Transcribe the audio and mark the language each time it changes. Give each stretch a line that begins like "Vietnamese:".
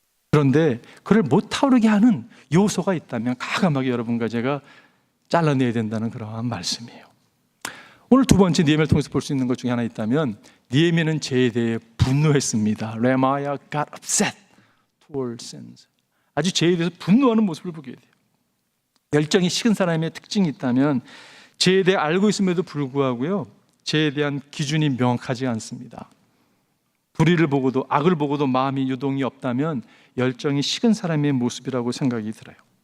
Korean: 그런데 그걸 못 타오르게 하는 요소가 있다면 과감하게 여러분과 제가 잘라내야 된다는 그러한 말씀이에요. 오늘 두 번째 느헤미야를 통해서 볼 수 있는 것 중에 하나 있다면, 느헤미야는 죄에 대해 분노했습니다.
English: Nehemiah got upset toward sins.
Korean: 아주 죄에 대해서 분노하는 모습을 보게 돼요. 열정이 식은 사람의 특징이 있다면 죄에 대해 알고 있음에도 불구하고요, 죄에 대한 기준이 명확하지 않습니다. 불의를 보고도, 악을 보고도 마음이 유동이 없다면 열정이 식은 사람의 모습이라고 생각이 들어요.